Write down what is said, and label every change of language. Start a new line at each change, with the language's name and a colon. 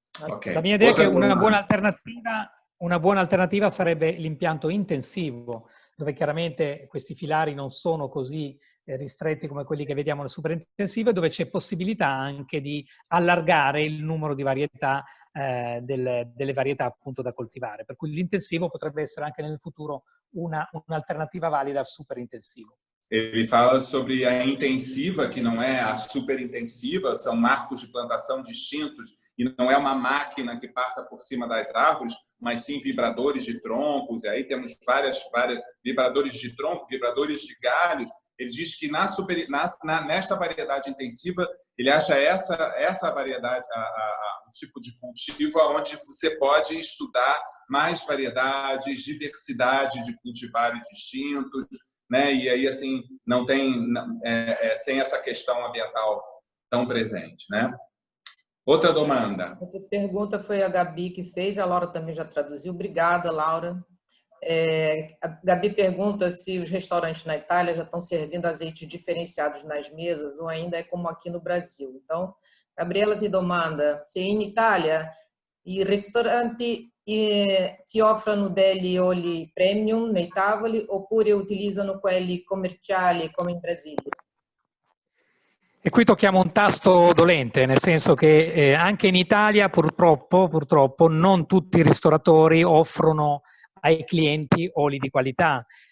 Italian: Okay. La mia idea è che una buona alternativa sarebbe l'impianto intensivo, dove chiaramente questi filari non sono così ristretti come quelli che vediamo nel superintensivo e dove c'è possibilità anche di allargare il numero di varietà, delle varietà appunto da coltivare. Per cui l'intensivo potrebbe essere anche nel futuro un'alternativa valida al superintensivo.
Portuguese: Ele fala sobre a intensiva, que não é a superintensiva, são marcos de plantação distintos e não é uma máquina que passa por cima das árvores, mas sim vibradores de troncos, e aí temos várias vibradores de tronco, vibradores de galhos. Ele diz que nesta variedade intensiva, ele acha essa variedade, o tipo de cultivo onde você pode estudar mais variedades, diversidade de cultivares distintos, né? E aí, assim, não tem, sem essa questão ambiental tão presente, né? Outra demanda. Outra pergunta foi a Gabi que fez, a Laura também já traduziu. Obrigada, Laura. A Gabi pergunta se os restaurantes na Itália já estão servindo azeites diferenciados nas mesas ou ainda é como aqui no Brasil.
Italian: Então, Gabriela ti domanda se in Italia i ristoranti ti offrono degli oli premium nei tavoli oppure utilizzano quelli commerciali come in Brasile? E qui tocchiamo un tasto dolente, nel senso che anche in Italia purtroppo non tutti i ristoratori offrono ai clienti oli di qualità.